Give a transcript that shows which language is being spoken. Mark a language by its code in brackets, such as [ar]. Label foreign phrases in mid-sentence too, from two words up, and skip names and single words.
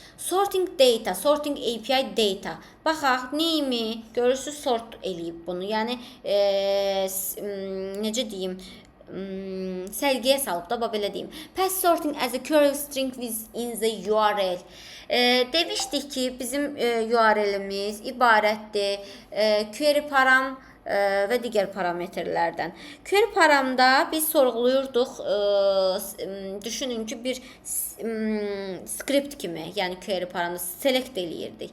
[en] Sorting data, sorting API data. [az] Baxaq, neyimi görürsüz sort eləyib bunu. Yəni necə deyim, sərgiyə salıb da, belə deyim. [en] Pass sorting as a query string within the URL. [az] Demişdik ki, bizim URL-imiz ibarətdir [en] query param [az] və digər parametrlərdən. [en] Query paramda [az] biz sorğuluyurduq, düşünün ki, bir script kimi, yəni [en] query paramda [az] select eləyirdik.